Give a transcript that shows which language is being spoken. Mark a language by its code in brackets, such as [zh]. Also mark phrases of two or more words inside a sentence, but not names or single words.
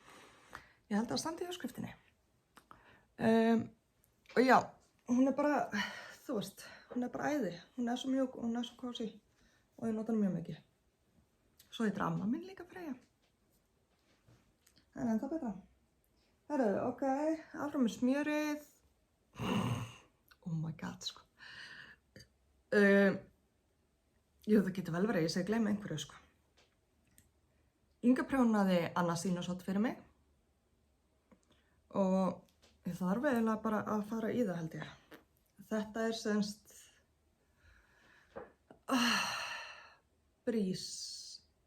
[is] Ég held að standi í uppskriftinni. Og já, hún er bara, þú veist, hún er bara æði. Hún er svo mjúk og hún er svo kósí og ég nota hana mjög mikið. Svo heitir amma mín líka Freyja. En ennþá betra. Herru, ok, áfram með smjörið. [en] Oh my god, [is] sko. Jú, það getur vel verið, ég segi gleyma einhverju, sko. Inga prjónaði annað sínusholt fyrir mig. Og ég þarf eiginlega bara að fara í það, held ég. Þetta er semst Breeze.